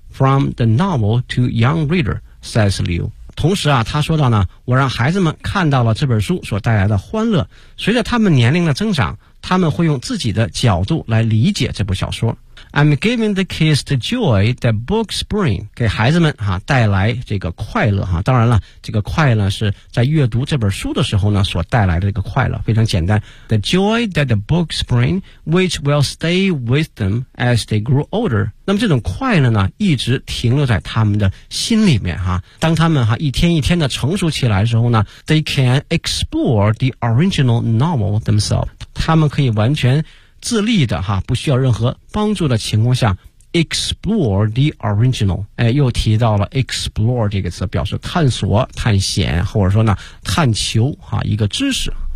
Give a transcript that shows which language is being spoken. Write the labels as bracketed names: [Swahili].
[English] from the novel to young reader, says Liu. [Chinese] 同时啊，他说到呢，我让孩子们看到了这本书所带来的欢乐。随着他们年龄的增长，他们会用自己的角度来理解这部小说。 [English] I'm giving the kids the joy that books bring. [Chinese] 给孩子们带来这个快乐。当然了，这个快乐是在阅读这本书的时候呢所带来的这个快乐。非常简单。 [English] The joy that the books bring, which will stay with them as they grow older. [Chinese] 那么这种快乐呢一直停留在他们的心里面。当他们一天一天的成熟起来的时候呢 , [English] they can explore the original novel themselves. [Chinese] 他们可以完全自立的，不需要任何帮助的情况下 [English] explore the original， [Chinese] 又提到了 explore 这个词，表示探索、探险，或者说呢探求，一个知识。